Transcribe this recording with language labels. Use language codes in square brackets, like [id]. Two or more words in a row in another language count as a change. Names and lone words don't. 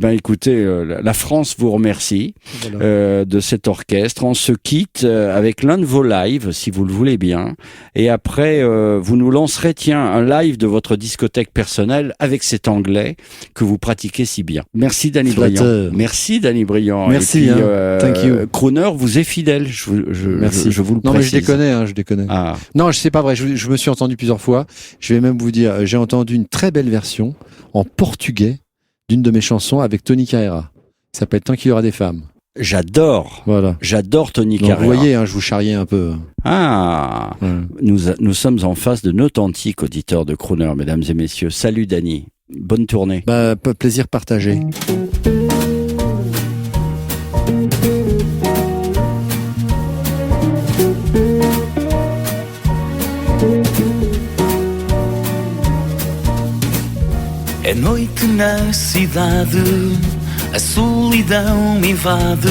[fr] Eh ben, écoutez, la France vous remercie de cet orchestre. On se quitte avec l'un de vos lives, si vous le voulez bien. Et après, vous nous lancerez, un live de votre discothèque personnelle avec cet anglais que vous pratiquez si bien. Merci, Danny Briand. Merci, Danny Briand. Merci, et puis, [en] thank you. [fr] Crooner vous est fidèle, Merci. Je vous le précise. Non, mais je déconne. Ah. Non, c'est pas vrai. Je me suis entendu plusieurs fois. Je vais même vous dire, j'ai entendu une très belle version en portugais d'une de mes chansons avec Tony Carreira. Ça s'appelle Tant qu'il y aura des femmes. J'adore. Voilà. J'adore Tony Carreira. Vous voyez, je vous charriais un peu. Ah. Ouais. Nous sommes en face de d'authentiques auditeurs de Crooner, mesdames et messieurs. Salut Danny. Bonne tournée. Plaisir partagé. [pt] É noite na cidade, a solidão me invade.